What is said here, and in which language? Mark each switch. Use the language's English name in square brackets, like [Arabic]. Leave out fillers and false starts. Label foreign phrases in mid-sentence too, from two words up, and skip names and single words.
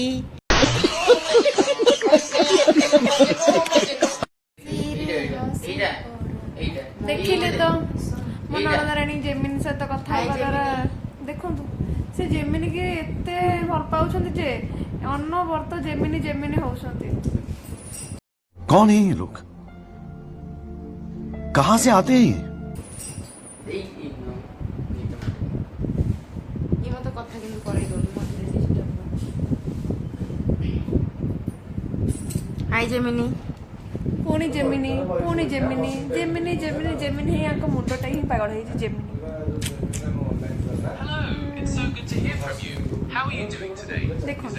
[Odia] ଦେଖିଲେ ତ ମୋ ନଣନ୍ଦରାଣୀ ଜେମିନି ସହିତ କଥା ହେବା ଦ୍ୱାରା ଦେଖନ୍ତୁ ସେ ଜେମିନି କି ଏତେ ଭଲ ପାଉଛନ୍ତି ଯେ ଅନବର୍ତ ଜେମିନି ଜେମିନି ହଉଛନ୍ତି [Hindi] कौन है ये लोग कहां से आते हैं ये [Odia] ମତେ କଥା କିନ୍ତୁ କରେଇ ଦଉନି ହାଇ ଜେମିନି ପୁଣି ଜେମିନି ପୁଣି ଜେମିନି ଜେମିନି ଜେମିନି ଜେମିନି ହିଁ ଆଙ୍କ ମୁଣ୍ଡଟା ହିଁ ପାଗଳ ହେଇଛି ଜେମିନି ଦେଖନ୍ତୁ